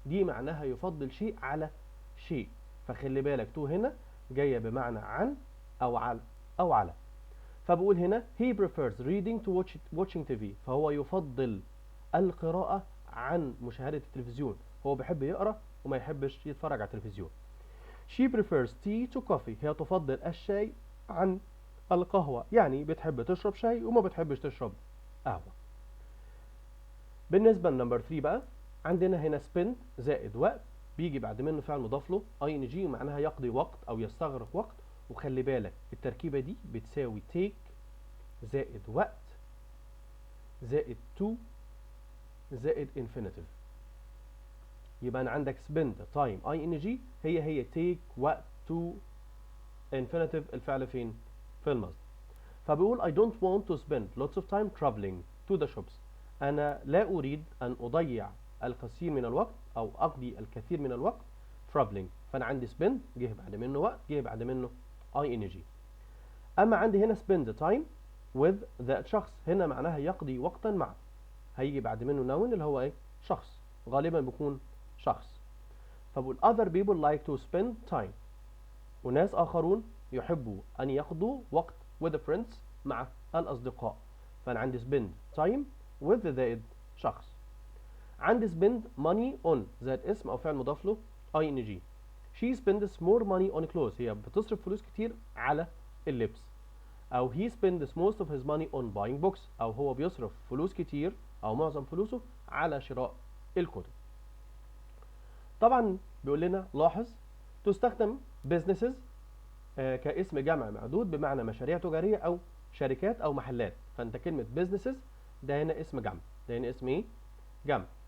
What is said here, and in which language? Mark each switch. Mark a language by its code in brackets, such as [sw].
[ar] دي معناها يفضل شيء على شيء. فخلي بالك to هنا جاية بمعنى عن أو على أو على. فبقول هنا [en] he prefers reading to watching TV. [ar] فهو يفضل القراءة عن مشاهدة التلفزيون. هو بيحب يقرأ وما يحبش يتفرج على التلفزيون. [en] She prefers tea to coffee. [ar] هي تفضل الشاي عن القهوة، يعني بتحب تشرب شاي وما بتحبش تشرب قهوة. بالنسبة لنمبر 3 بقى عندنا هنا spend زائد وقت بيجي بعد منه فعل مضاف له ing معناها يقضي وقت أو يستغرق وقت. وخلي بالك التركيبة دي بتساوي take زائد وقت زائد to زائد infinitive. يبقى أنا عندك spend time ing هي take وقت to infinitive الفعل فين؟ في المصدر. فبيقول [en] I don't want to spend lots of time traveling to the shops. [ar] أنا لا أريد أن أضيع الكثير من الوقت أو أقضي الكثير من الوقت traveling. فأنا عندي spend جه بعد منه وقت جه بعد منه ing. أما عندي هنا [en] spend time with that [ar] شخص هنا معناها يقضي وقتا مع. هيجي بعد منه noun اللي هو إيه؟ شخص. غالبا بيكون شخص. فبقول [en] other people like to spend time. [ar] وناس آخرون يحبوا أن يقضوا وقت [en] with the friends [ar] مع الأصدقاء. فأنا عندي spend time with زائد شخص. عندي [en] spend money on [ar] زائد اسم أو فعل مضاف له ing. [en] she spends more money on clothes. [ar] هي بتصرف فلوس كتير على اللبس. أو [en] he spends most of his money on buying books. [ar] أو هو بيصرف فلوس كتير أو معظم فلوسه على شراء الكتب. طبعا بيقول لنا لاحظ تستخدم businesses كاسم جمع معدود بمعنى مشاريع تجارية أو شركات أو محلات. فأنت كلمة businesses ده هنا اسم جمع. ده هنا اسم إيه؟ جمع.